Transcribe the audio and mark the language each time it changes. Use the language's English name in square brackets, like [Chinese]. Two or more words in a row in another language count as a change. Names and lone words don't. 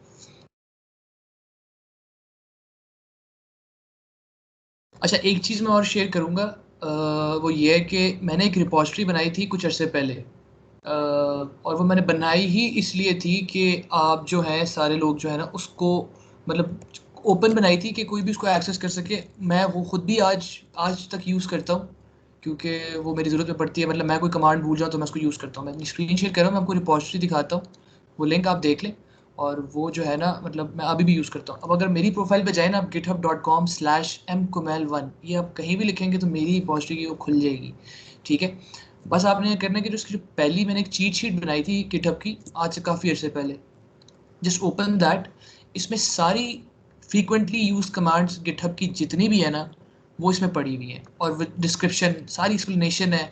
[Hindi] अच्छा, एक चीज़ मैं और शेयर करूँगा, वो ये है कि मैंने एक रिपॉजिटरी बनाई थी कुछ अर्से पहले, और वो मैंने बनाई ही इसलिए थी कि आप जो हैं सारे लोग जो है ना उसको, मतलब ओपन बनाई थी कि कोई भी उसको एक्सेस कर सके। मैं वो खुद भी आज तक यूज़ करता हूँ, क्योंकि वो मेरी ज़रूरत में पड़ती है। मतलब मैं कोई कमांड भूल जाऊँ तो मैं उसको यूज़ करता हूँ। मैं अपनी स्क्रीन शेयर कर रहा हूँ, मैं आपको रिपॉजिटरी दिखाता हूँ, वो लिंक आप देख लें। और वो जो है ना, मतलब मैं अभी भी यूज़ करता हूँ। अब अगर मेरी प्रोफाइल पे जाए ना आप, github.com/mkumail1, ये आप कहीं भी लिखेंगे तो मेरी रिपॉजिटरी की वो खुल जाएगी, ठीक है। बस आपने ये करना है कि जो उसकी जो पहली मैंने एक [English] cheat sheet [Hindi] बनाई थी गिटहब की, आज से काफ़ी अर्से पहले, [English] just open that. [Hindi] इसमें सारी [English] frequently use commands [Hindi] गिटहब की जितनी भी है ना, वो इसमें पड़ी हुई है, और [English] with description, [Hindi] सारी एक्सप्लेनेशन है।